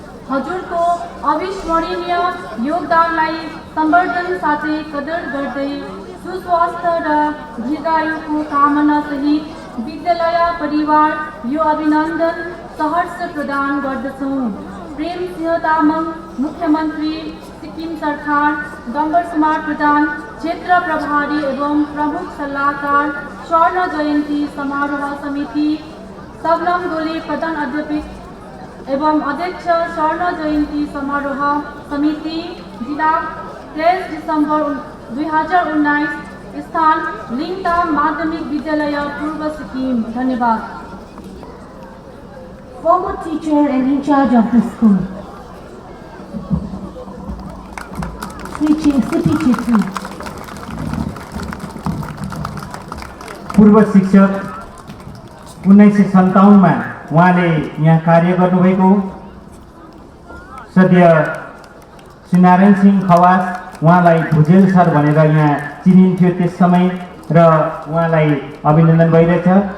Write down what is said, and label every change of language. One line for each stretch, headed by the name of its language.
Nepali: हजुरको अविस्मरणीय योगदानलाई सम्वर्धन साथै कदर गर्दै सुस्वास्थ्य र दीर्घायुको कामना सहित विद्यालय परिवार यो अभिनन्दन सहर्ष प्रदान गर्दछौँ। प्रेम सिंह तामाङ, मुख्यमन्त्री सिक्किम सरकार, डम्बर कुमार प्रधान, क्षेत्र प्रभारी एवं प्रमुख सल्लाहकार, स्वर्ण जयन्ती समारोह समिति, सबनम गोले प्रधान अध्यापक एवं अध्यक्ष, स्वर्ण जयन्ती समारोह समिति, जिला 23 दिसम्बर 2019, स्थान लिङताम माध्यमिक विद्यालय पूर्व सिक्किम। धन्यवाद।
English: Former teacher and in charge of the school, Sri Sipi Chhetri.
Nepali: पूर्व शिक्षक 1957 मा उहाँले यहाँ कार्य गर्नुभएको। सद्य श्री नारायण सिंह खवास उहाँलाई भुजेल सर भनेर यहाँ चिनिन्थ्यो त्यस समय र उहाँलाई अभिनन्दन भइरहेछ।